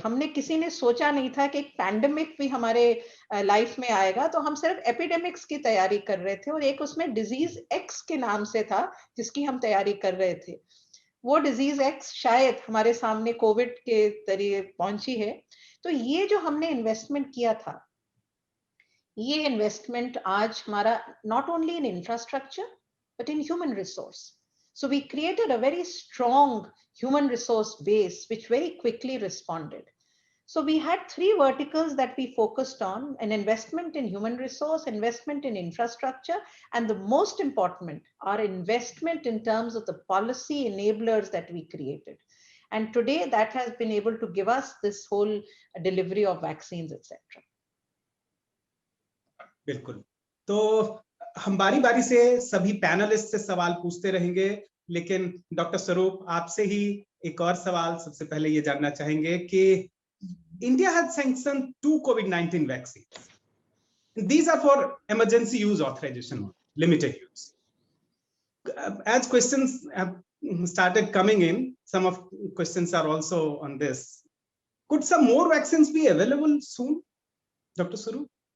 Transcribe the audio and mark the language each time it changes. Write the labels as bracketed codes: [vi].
[hi] हमने किसी ने सोचा नहीं था कि एक पैंडेमिक भी हमारे लाइफ में आएगा, तो हम सिर्फ एपिडेमिक्स की तैयारी कर रहे थे. और एक उसमें डिजीज एक्स के नाम से था जिसकी हम तैयारी कर रहे थे. वो डिजीज एक्स शायद हमारे सामने कोविड के जरिए पहुंची है. तो ये जो हमने इन्वेस्टमेंट किया था, ये इन्वेस्टमेंट आज हमारा [en] Not only in infrastructure but in human resource. So we created a very strong human resource base which very quickly responded. So we had 3 verticals that we focused on: an investment in human resource, investment in infrastructure, and the most important, our investment in terms of the policy enablers that we created. And today that has been able to give us this whole delivery of vaccines, etc. [hi] बिल्कुल. तो हम बारी बारी से सभी panelist से सवाल पूछते रहेंगे, लेकिन डॉक्टर स्वरूप आपसे ही एक और सवाल सबसे पहले ये जानना चाहेंगे कि [en] India has sanctioned 2 COVID-19 vaccines. These are for emergency use authorization, limited use. As questions have started coming in, some of questions are also on this. Could some more vaccines be available soon, Dr. Swaroop?